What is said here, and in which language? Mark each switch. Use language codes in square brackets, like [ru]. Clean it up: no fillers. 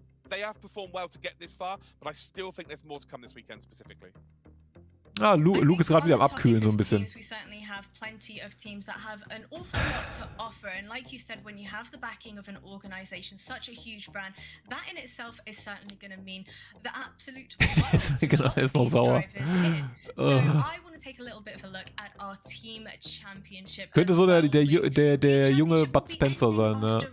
[en] They have performed well to get this far, but I still think there's more to come this weekend specifically. [de] Ah, Luke ist gerade wieder am Abkühlen so ein bisschen. [en] We certainly have plenty of teams that have an awful lot to offer, and like you said, when you have the backing of an organization, such a huge brand, that in itself is certainly going to mean the absolute [de] genau, er ist noch sauer. [en] So I want to take a little bit of a look at our team championship. [de] Könnte so der junge Bud Spencer sein, ne?